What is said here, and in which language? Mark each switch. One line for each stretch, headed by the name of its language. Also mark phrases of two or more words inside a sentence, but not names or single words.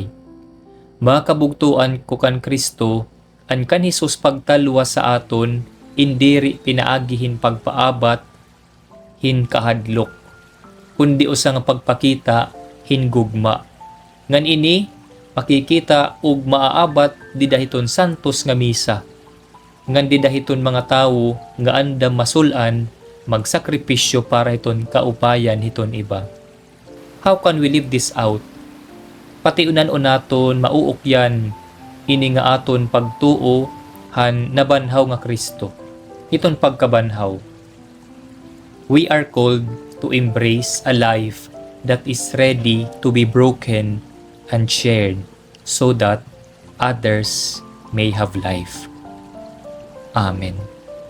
Waray: Makabugtuan ko kan Kristo, an kan Jesus pagtalwas sa aton, indiri pinaagihin pagpaabat, hin kahadlok, kundi usa nga pagpakita, hin gugma. Ngan ini, makikita ug maaabat di dahiton santos nga misa. Ngan di dahiton mga tawo nga andam masulan, magsakripisyo para hiton kaupayan hiton iba.
English: How can we live this out?
Waray: Pati unan-unaton mauukyan ini nga aton pagtuo han nabanhaw nga Kristo. Iton pagkabanhaw.
English: We are called to embrace a life that is ready to be broken and shared so that others may have life. Amen.